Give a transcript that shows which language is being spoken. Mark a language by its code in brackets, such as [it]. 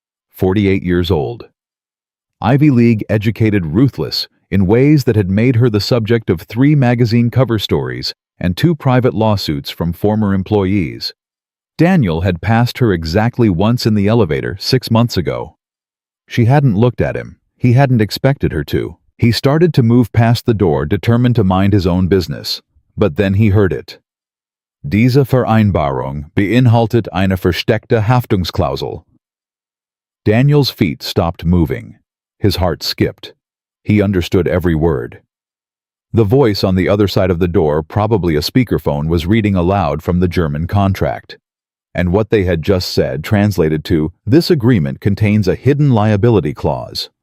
[en] 48 years old. Ivy League educated, ruthless in ways that had made her the subject of 3 magazine cover stories and 2 private lawsuits from former employees. Daniel had passed her exactly once in the elevator 6 months ago. She hadn't looked at him. He hadn't expected her to. He started to move past the door, determined to mind his own business. But then he heard it. [de] Diese Vereinbarung beinhaltet eine versteckte Haftungsklausel. [en] Daniel's feet stopped moving. His heart skipped. He understood every word. The voice on the other side of the door, probably a speakerphone, was reading aloud from the German contract. And what they had just said translated to, "This agreement contains a hidden liability clause."